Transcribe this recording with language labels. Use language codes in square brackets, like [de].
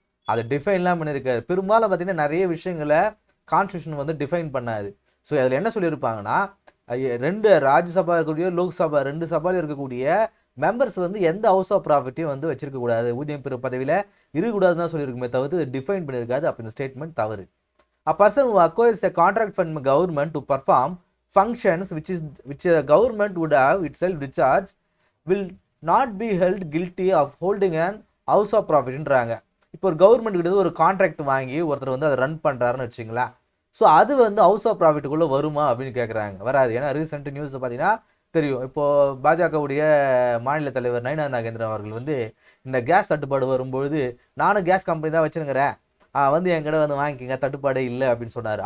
[ta] அதை டிஃபைன்லாம் பண்ணியிருக்காரு. பெரும்பாலும் பார்த்தீங்கன்னா நிறைய விஷயங்களை கான்ஸ்டியூஷன் வந்து டிஃபைன் பண்ணாது. ஸோ அதில் என்ன சொல்லியிருப்பாங்கன்னா, ரெண்டு ராஜ்யசபா இருக்கக்கூடிய லோக்சபா ரெண்டு சபாவில் இருக்கக்கூடிய மெம்பர்ஸ் வந்து எந்த ஹவுஸ் ஆஃப் ப்ராஃபிட்டையும் வந்து வச்சிருக்கக்கூடாது, ஊதியம் பெறும் பதவியில் இருக்கக்கூடாதுன்னு தான் சொல்லியிருக்குமே தவிர்த்து டிஃபைன் பண்ணியிருக்காது. அப்போ இந்த ஸ்டேட்மெண்ட் தவறு. [en] A person who acquires a contract from government to perform functions which the government would have itself discharged will not be held guilty of holding an house of profitன்றாங்க. [ta] இப்போ ஒரு கவர்மெண்ட் கிட்ட ஒரு contract வாங்கி ஒருத்தர் வந்து அதை run பண்ணுறாருன்னு வச்சுங்களா. So அது வந்து ஹவுஸ் ஆஃப் ப்ராஃபிட்டுக்குள்ளே வருமா அப்படின்னு கேட்குறாங்க. வராது. ஏன்னா ரீசெண்ட் நியூஸ் பார்த்தீங்கன்னா தெரியும். இப்போது பாஜகவுடைய மாநில தலைவர் நயினா நாகேந்திரன் அவர்கள் வந்து இந்த கேஸ் தட்டுப்பாடு வரும்பொழுது, நானும் கேஸ் கம்பெனி தான் வச்சுருக்கிறேன், வந்து என் கடை வந்து வாங்கிக்கிங்க, தட்டுப்பாடே இல்லை அப்படின்னு சொன்னார்.